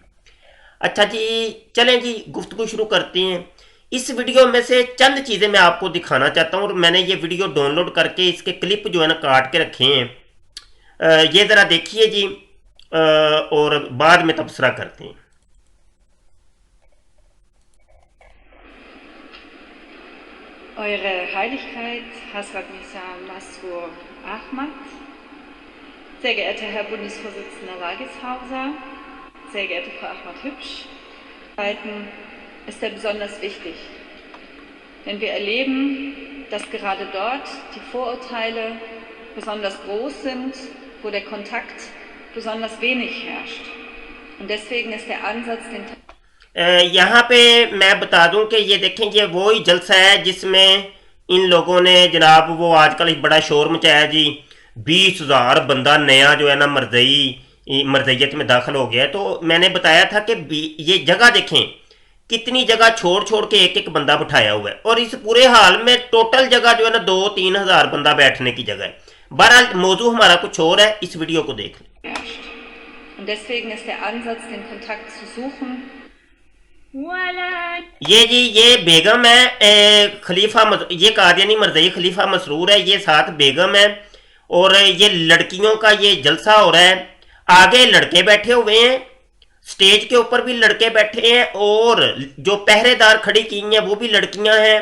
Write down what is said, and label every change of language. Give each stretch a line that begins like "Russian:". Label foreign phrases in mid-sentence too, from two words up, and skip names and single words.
Hindi: अच्छा जी, चलें जी गुफ्तगू शुरू करते हैं। इस वीडियो में से चंद चीज़ें मैं आपको दिखाना चाहता हूँ और मैंने ये
English: video download
Hindi: करके इसके क्लिप जो है ना काट के रखे हैं। ये ज़रा देखिए जी, और बाद में तबसरा करते हैं।
German: Eure Heiligkeit, Hazrat Mirza Masroor Ahmad, sehr geehrter Herr Bundesvorsitzender Wagishauser, sehr geehrte Frau Ahmad Hübsch, ist er besonders wichtig. Denn wir erleben, dass gerade dort die Vorurteile besonders groß sind, wo der Kontakt besonders wenig herrscht. Und deswegen ist der Ansatz, den
Hindi: यहाँ पे मैं बता दूं कि ये देखें, ये वो ही जलसा है जिसमें इन लोगों ने जनाब वो आजकल बड़ा शोर मचाया जी, 20,000 बंदा नया जो है ना मरज़इयत में दाखिल हो गया है। तो मैंने बताया था कि ये जगह देखें, कितनी जगह छोड़ छोड़ के एक एक बंदा बिठाया हुआ है। और इस पूरे हाल में टोटल जगह जो है ना 2-3 हज़ार बंदा बैठने की जगह है। बहरहाल मौजू हमारा कुछ और है, इस वीडियो को देख लें।
German: Und deswegen ist der Ansatz, den Kontakt zu suchen.
Hindi: ये जी ये बेगम है, खलीफा ये कादियानी मरज़ई खलीफा मसरूर है, ये साथ बेगम है। और ये लड़कियों का ये जलसा हो रहा है, आगे लड़के बैठे हुए हैं, स्टेज के ऊपर भी लड़के बैठे हैं, और जो पहरेदार खड़ी की हैं वो भी लड़कियां हैं।